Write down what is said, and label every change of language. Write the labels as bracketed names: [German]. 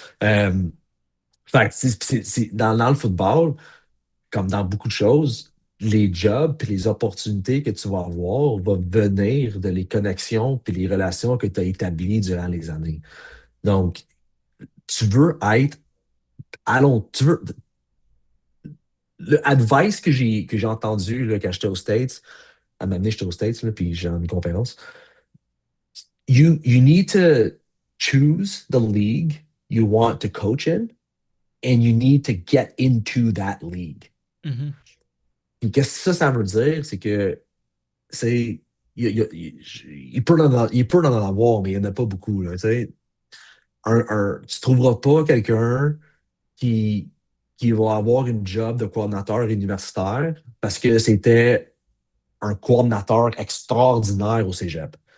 [French] Euh, fait que dans le football, comme dans beaucoup de choses, les jobs et les opportunités que tu vas avoir vont venir de les connexions et les relations que tu as établies durant les années. Donc, tu veux être tu veux, le advice que j'ai entendu là, quand j'étais aux States, à un moment donné, j'étais aux States, là, puis j'ai une conférence. [English] You need to choose the league you want to coach in, and you need to get into that league. Mhm. [French] Et qu'est-ce que ça veut dire? C'est que c'est. Il peut en avoir, mais il n'y en a pas beaucoup. Là, tu sais. Tu ne trouveras pas quelqu'un qui, qui va avoir une job de coordinateur universitaire parce que c'était un coordinateur extraordinaire au cégep.